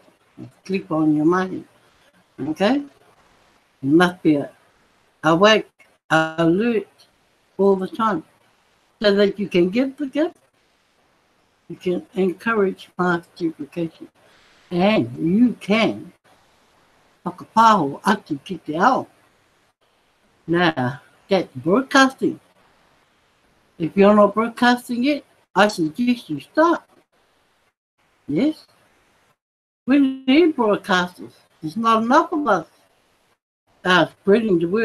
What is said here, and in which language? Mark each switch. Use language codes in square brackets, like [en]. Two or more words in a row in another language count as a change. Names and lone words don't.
[en] You sleep on your money. Okay? You must be awake, alert all the time. So that you can give the gift, you can encourage fast duplication. And you can [mi] whakapaho atu ki te ao. [en] Now, that's broadcasting. If you're not broadcasting it, I suggest you start. Yes? We need broadcasters. There's not enough of us spreading the word.